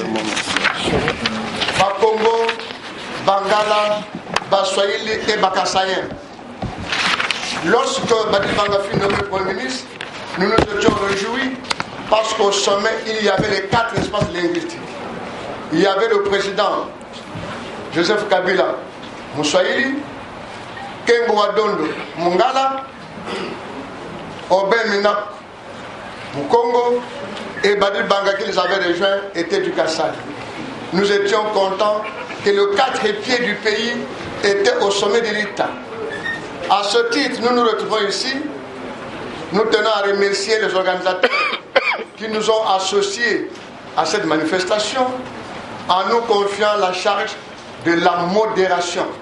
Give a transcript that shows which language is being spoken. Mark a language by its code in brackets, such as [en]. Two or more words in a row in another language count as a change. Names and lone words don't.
[fr] Bakongo, Bangala, Baswahili et Bakasayen. Lorsque Badi Bangafi nommé Premier ministre, nous nous étions réjouis parce qu'au sommet, il y avait les 4 espaces linguistiques. Il y avait le président Joseph Kabila, Mouswahili, Kembo Wadondo, Mongala, Obin Minak, Mukongo et Badi Banga qui les avaient rejoints étaient du Kassai. Nous étions contents que le 4 pieds du pays était au sommet de l'État. À ce titre, nous nous retrouvons ici. Nous tenons à remercier les organisateurs qui nous ont associés à cette manifestation en nous confiant la charge de la modération.